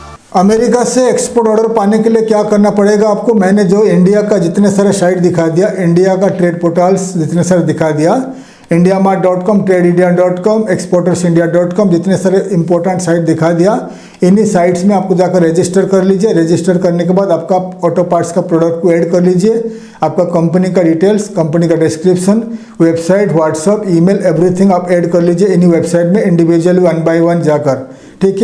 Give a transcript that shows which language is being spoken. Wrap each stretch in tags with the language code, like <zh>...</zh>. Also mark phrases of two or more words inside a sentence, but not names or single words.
<hi>अमेरिका से</hi> <en>export order</en> <hi>पाने के लिए क्या करना पड़ेगा आपको? मैंने जो इंडिया का जितने सारे साइट दिखा दिया, इंडिया का</hi> <en>trade portals</en> <hi>जितने सारे दिखा दिया, indiamart.com, TradeIndia.com, exportersindia.com, जितने सारे</hi> <en>important site</en> <hi>दिखा दिया, इन्हीं साइट्स में आपको जाकर रजिस्टर कर लीजिए। रजिस्टर करने के बाद आपका</hi> <en>auto parts</en> <hi>का प्रोडक्ट को ऐड कर लीजिए। आपका कंपनी का डिटेल्स, कंपनी का डिस्क्रिप्शन,</hi> <en>website, WhatsApp, email, everything</en> <hi>आप ऐड कर लीजिए इन्हीं वेबसाइट में</hi> <en>individually 1 by 1</en> <hi>जाकर, ठीक है।</hi>